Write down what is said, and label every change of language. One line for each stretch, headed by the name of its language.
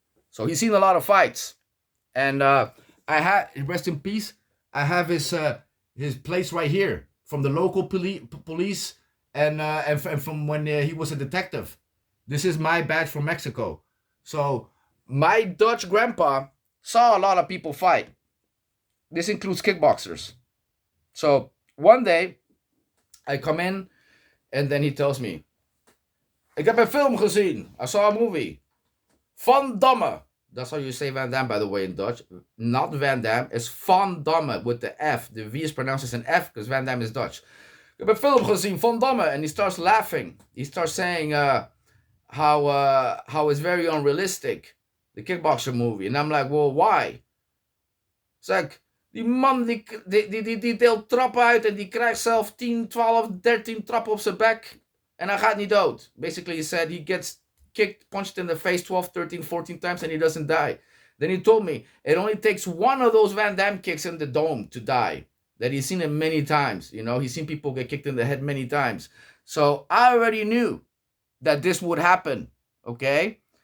English: So he's seen a lot of fights. And I had, rest in peace, I have his place right here from the local police, and from when he was a detective. This is my badge from Mexico. So my Dutch grandpa saw a lot of people fight. This includes kickboxers. So one day I come in, and then he tells me,
Dutch: ik heb een film gezien.
English: I saw a movie. Van Damme. That's how you say Van Damme, by the way, in Dutch. Not Van Damme. It's Van Damme with the F. The V is pronounced as an F because Van Damme is Dutch.
Dutch: Ik heb een film gezien, Van Damme.
English: And he starts laughing. He starts saying how it's very unrealistic. The kickboxer movie. And I'm like, well, why? It's like,
Dutch: die man die deelt trappen uit en die krijgt zelf 10, 12, 13 trappen op zijn bek. En hij gaat niet dood.
English: Basically, he said he gets kicked, punched in the face 12, 13, 14 times and he doesn't die. Then he told me it only takes one of those Van Damme kicks in the dome to die. That he's seen it many times. You know, he's seen people get kicked in the head many times. So I already knew that this would happen, okay?